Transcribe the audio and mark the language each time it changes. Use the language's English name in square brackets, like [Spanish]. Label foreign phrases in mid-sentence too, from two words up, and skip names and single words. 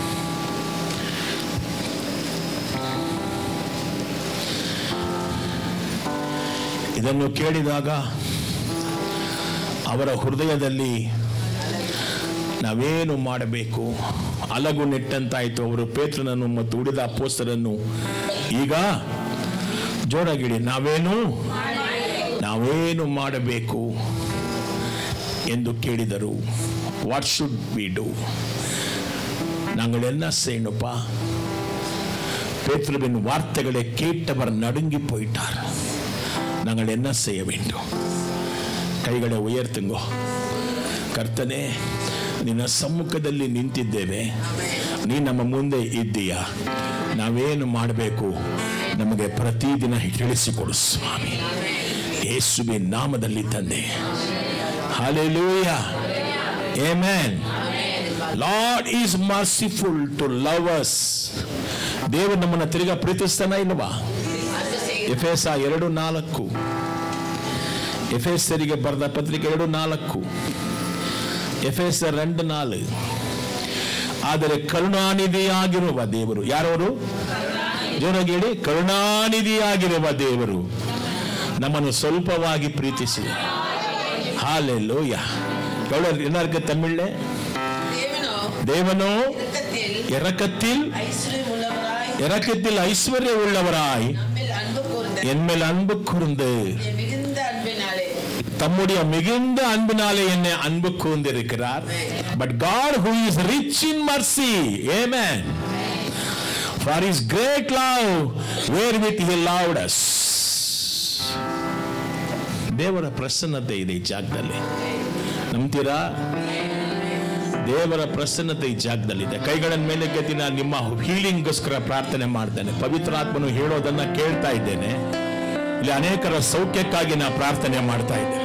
[Kannada] ಇದನ್ನು ಕೇಳಿದಾಗ ಅವರ ಹೃದಯದಲ್ಲಿ ನಾವೇನು ಮಾಡಬೇಕು ಅಲಗು ನೆಟ್ಟಂತಾಯಿತು. ಅವರು ಪೇತ್ರನನ್ನು ಮತ್ತು ಉಳಿದ ಅಪೊಸ್ತಲರನ್ನು ಈಗ ಜೋರಾಗಿಡಿ, ನಾವೇನು ಮಾಡಬೇಕು ಎಂದು ಕೇಳಿದರು. [English] What should we do? [Tamil] நாங்கள் என்ன செய்யணும்ப்பா? பேதுருவின் வார்த்தைகளை கேட்டவர் நடுங்கி போயிட்டார். நாங்கள் என்ன செய்ய வேண்டும்? கைகளை உயர்த்துங்கோ. [Kannada] ಕರ್ತನೇ, ನಿನ್ನ ಸಮ್ಮುಖದಲ್ಲಿ ನಿಂತಿದ್ದೇವೆ, ನೀ ನಮ್ಮ ಮುಂದೆ ಇದ್ದೀಯಾ, ನಾವೇನು ಮಾಡಬೇಕು ನಮಗೆ ಪ್ರತಿದಿನ ತಿಳಿಸಿಕೊಡು ಸ್ವಾಮಿ. ಯೇಸುವಿನ ನಾಮದಲ್ಲಿ ತಂದೆ. Hallelujah. Amen. [English] Lord is merciful to love us. [Kannada] ದೇವರು ನಮ್ಮನ್ನು ತಿರುಗಾ ಪ್ರೀತಿಸ್ತಾನ ಇಲ್ವಾ? ಎಫೆಸ 2:4, ಎಫೆಸರಿಗೆ ಬರೆದ ಪತ್ರಿಕೆ 2:4, ಎಫೆಸರ್ 2:4. ಆದರೆ ಕರುಣಾನಿಧಿಯಾಗಿರುವ ದೇವರು, ಯಾರವರು? ಜೋರಾಗಿ ಹೇಳಿ, ಕರುಣಾನಿಧಿಯಾಗಿರುವ ದೇವರು ನಮ್ಮನ್ನು ಸ್ವಲ್ಪವಾಗಿ ಪ್ರೀತಿಸಿ. [Tamil] ஹalleluya. எவ்வளவு என்ன இருக்கு தமிழ்ல? தேவனோ இரக்கத்தில் ஐஸ்வர்ய உள்ளவராய் என்மேல் அன்பு கூர்ந்து தம்முடைய மிகுந்த அன்பினாலே என்னை அன்பு கூர்ந்திருக்கிறார். [English] But God who is rich in mercy, amen, for his great love wherewith he loved us. [Kannada] ದೇವರ ಪ್ರಸನ್ನತೆ ಇದೆ ಈ ಜಾಗದಲ್ಲಿ, ನಂಬ್ತೀರಾ? ದೇವರ ಪ್ರಸನ್ನತೆ ಈ ಜಾಗದಲ್ಲಿದೆ. ಕೈಗಳನ್ನು ಮೇಲೆ ಎತ್ತಿ ನಾನು ನಿಮ್ಮ ಹೀಲಿಂಗ್ಗೋಸ್ಕರ ಪ್ರಾರ್ಥನೆ ಮಾಡ್ತೇನೆ. ಪವಿತ್ರಾತ್ಮನು ಹೇಳೋದನ್ನ ಕೇಳ್ತಾ ಇದ್ದೇನೆ. ಇಲ್ಲಿ ಅನೇಕರ ಸೌಖ್ಯಕ್ಕಾಗಿ ನಾನು ಪ್ರಾರ್ಥನೆ ಮಾಡ್ತಾ ಇದ್ದೇನೆ.